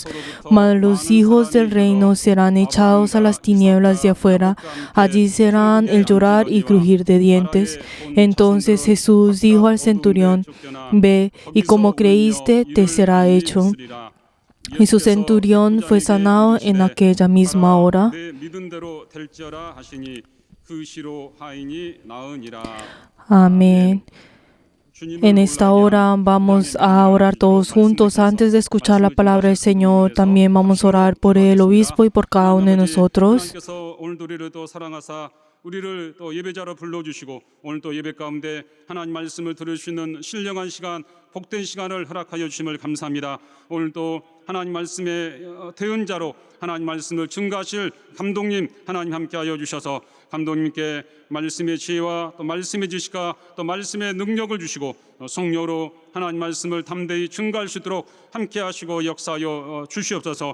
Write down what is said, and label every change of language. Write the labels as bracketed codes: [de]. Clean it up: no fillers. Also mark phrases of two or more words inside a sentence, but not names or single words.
[es] Mas los hijos del reino serán echados a las tinieblas de afuera. Allí serán el llorar y crujir de dientes. Entonces Jesús dijo al centurión: ve, y como creíste te será hecho. Y su centurión fue sanado en aquella misma hora. [ko] 내 믿음대로 될지어라 하시니 그 시로 하인이 나으니라. [es] Amén. En esta hora vamos a orar todos juntos. Antes de escuchar la palabra del Señor, también vamos a orar por el obispo y por cada uno de nosotros. [ko] 하나님께서 오늘도 우리를 또 사랑하사 우리를 또 예배자로 불러주시고 오늘 또 예배 가운데 하나님 말씀을 들을 수 있는 신령한 시간, 복된 시간을 허락하여 주심을 감사합니다. 오늘 또 하나님 말씀의 대언자로 하나님 말씀을 증가하실 감독님 하나님 함께하여 주셔서 감독님께 말씀의 지혜와 또 말씀의 지식과 또 말씀의 능력을 주시고 성령으로 하나님 말씀을 담대히 증가할 수 있도록 함께하시고 역사하여 주시옵소서.